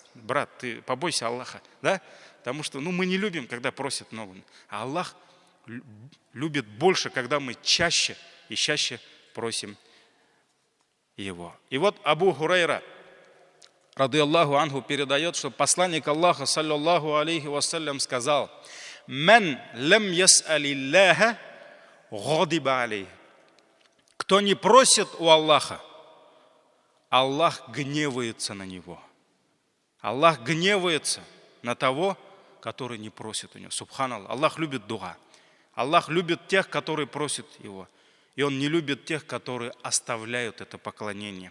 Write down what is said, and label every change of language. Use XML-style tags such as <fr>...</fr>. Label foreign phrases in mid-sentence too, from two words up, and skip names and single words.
<ru>Брат, ты побойся Аллаха, да? Потому что мы не любим, когда просят много. А Аллах любит больше, когда мы чаще и чаще просим Его. И вот Абу Хурайра,</ru> <ar>رضي الله عنه,</ar> <ru>передает, что посланник Аллаха,</ru> <ar>صلى الله عليه وسلم,</ar> <ru>сказал:</ru> <ar>«من لم يسأل الله يغضب عليه».</ar> <ru>Кто не просит у Аллаха, Аллах гневается на него. Аллах гневается на того, который не просит у него. Субханаллах. Аллах любит дуа. Аллах любит тех, которые просят Его. И Он не любит тех, которые оставляют это поклонение.</ru>